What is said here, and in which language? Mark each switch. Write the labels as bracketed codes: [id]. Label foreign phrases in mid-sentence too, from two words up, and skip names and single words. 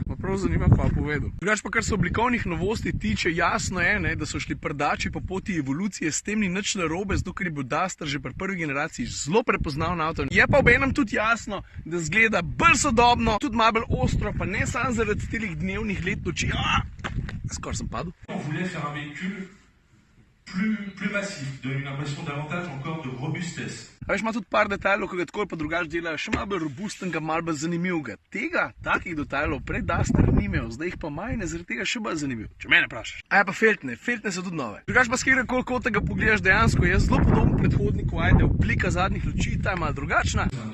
[sl] Ma prav zanima, pa povedal. Drugač pa, kar se oblikovnih novosti tiče, jasno je, ne, da so šli prdači po poti evolucije, s tem ni nič narobe, zato ker je bil Duster že pri prvi generaciji zelo prepoznaven avto. Je pa obenem tudi jasno, da zgleda bolj sodobno, tudi malo bolj ostro, pa ne samo zaradi telih dnevnih let noči. Skoraj sem padel. [fr] On voulait faire un véhicule plus massif, donner une impression davantage encore de robustesse. [sl] A veš, ima tudi par detajlov, ki ga tako pa drugače delajo, še malo bolj robustnega, malo bolj zanimivega. Takih detajlov pred Duster ni imel, zdaj jih pa majne, zaradi tega še bolj zanimiv, če mene vprašaš. A ja pa feltne so tudi nove. Drugače pa s katerekoli kota ga pogledaš dejansko, je zelo podoben predhodniku, ajde, oblika zadnjih luči, ta je malo drugačna.